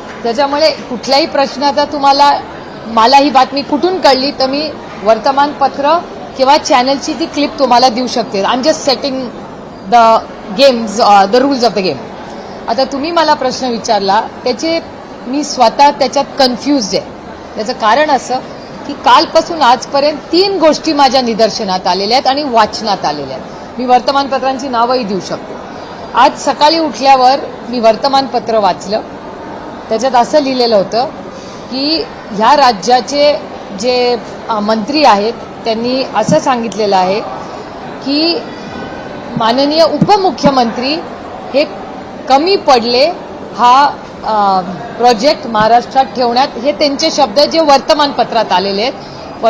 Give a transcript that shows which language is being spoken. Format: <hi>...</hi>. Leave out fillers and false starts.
<mr>त्याच्यामुळे कुठल्याही प्रश्नाचा तुम्हाला, मला ही बातमी कुठून कळली तर मी वर्तमानपत्र किंवा चॅनलची ती क्लिप तुम्हाला देऊ शकते।</mr> <en>I am just setting the games, the rules of the game.</en> <mr>आता तुम्ही मला प्रश्न विचारला, त्याचे मी स्वतः त्याच्यात कन्फ्यूज्ड आहे। त्याचं कारण असं की कालपासून आजपर्यंत 3 गोष्टी माझ्या निदर्शनात आलेल्या आहेत आणि वाचनात आलेल्या आहेत। मी वर्तमानपत्रांची नावंही देऊ शकते। आज सकाळी उठल्यावर मी वर्तमानपत्र वाचलं, त्याच्यात असं लिहिलेलं होतं की ह्या राज्याचे जे मंत्री आहेत त्यांनी असं सांगितलेलं आहे की माननीय उपमुख्यमंत्री हे कमी पडले, हा प्रोजेक्ट महाराष्ट्रात ठेवण्यात, हे त्यांचे शब्द जे वर्तमानपत्रात आलेले आहेत।</mr>